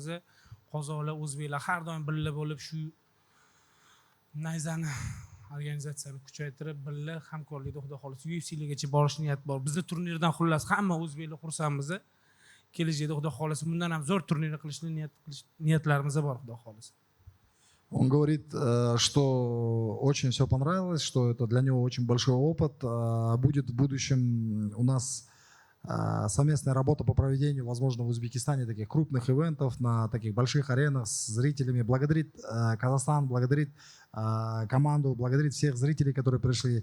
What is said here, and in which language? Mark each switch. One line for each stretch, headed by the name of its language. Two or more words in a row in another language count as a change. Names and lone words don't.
Uzbek: Qozoqlar, o'zbeklar har doim birga bo'lib shu Nayzani organizatsiyani kuchaytirib, birga hamkorlikda xudo xolisi UFC'largacha borish niyat bor. Bizda turnirdan xullas hamma o'zbeklar xursandmiz. Kelajakda xudo xolisi bundan ham zo'r turnir qilishni niyatlarimiz bor, xudo xolisi.
Russian: Он говорит, что очень все понравилось, что это для него очень большой опыт. Будет в будущем у нас совместная работа по проведению, возможно, в Узбекистане таких крупных ивентов на таких больших аренах с зрителями. Благодарит Казахстан, благодарит команду, благодарит всех зрителей, которые пришли.